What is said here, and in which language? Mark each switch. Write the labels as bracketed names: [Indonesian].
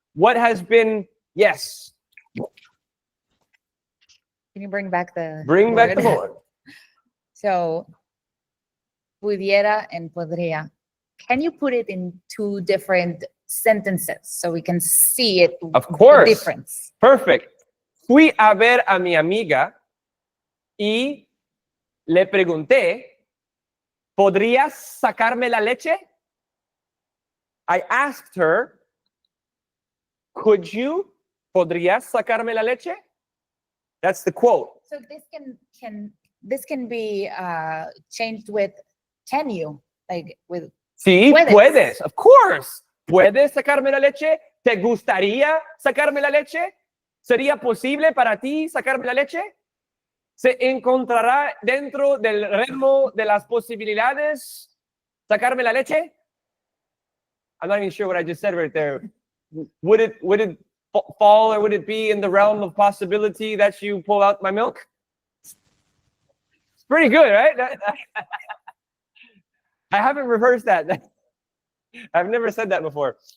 [English] What has been, yes. Can you bring back the Bring back the board. So, pudiera and podría. Can you put it in two different sentences so we can see it? Of course. The difference. Perfect. [Spanish] Fui a ver a mi amiga y le pregunté, ¿podrías sacarme la leche? [English] I asked her, could you, [Spanish] podrías sacarme la leche? [English] That's the quote. So this can be changed with can you, like with [Spanish] Sí, puedes. puedes, [English] of course. [Spanish] ¿Puedes sacarme la leche? ¿Te gustaría sacarme la leche? ¿Sería posible para ti sacarme la leche? ¿Se encontrará dentro del remo de las posibilidades sacarme la leche? [English] I'm not even sure what I just said right there. Would it fall or would it be in the realm of possibility that you pull out my milk? It's pretty good, right? I haven't rehearsed that. I've never said that before.